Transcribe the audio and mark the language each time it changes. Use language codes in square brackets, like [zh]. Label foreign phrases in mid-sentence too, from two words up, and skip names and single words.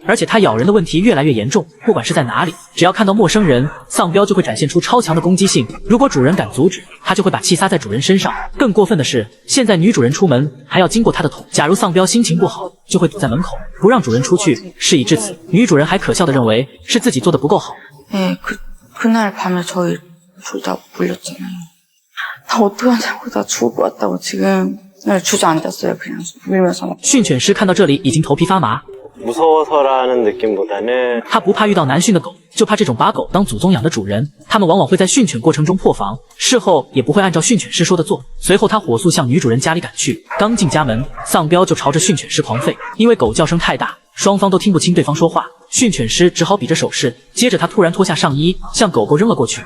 [zh] 而且它咬人的問題越來越嚴重，不管是在哪裡，只要看到陌生人，喪彪就會展現出超強的攻擊性。如果主人敢阻止，它就會把氣撒在主人身上。更過分的是，現在女主人出門還要經過它的頭。假如喪彪心情不好，就会堵在門口，不讓主人出去。事已至此，女主人還可笑地認為是自己做得不夠好。 [ko] 그날 밤에 저희 둘 다 물렸잖아요. 나 어떡하냐고, 나 죽을 것 같다고 지금 주저앉았어요. 그냥 밀면서. [zh] 训犬師看到這裡已經頭皮發麻。 [ko] 무서워서라는 느낌보다는 [zh] 他不怕遇到難訓的狗，就怕這種把狗當祖宗養的主人。他們往往會在訓犬過程中破防，事後也不會按照訓犬師說的做。隨後他火速向女主人家裡趕去，剛進家門，喪彪就朝着訓犬師狂吠，因為狗叫聲太大，雙方都聽不清對方說話。訓犬師只好比着手勢，接着他突然脫下上衣，向狗狗扔了過去。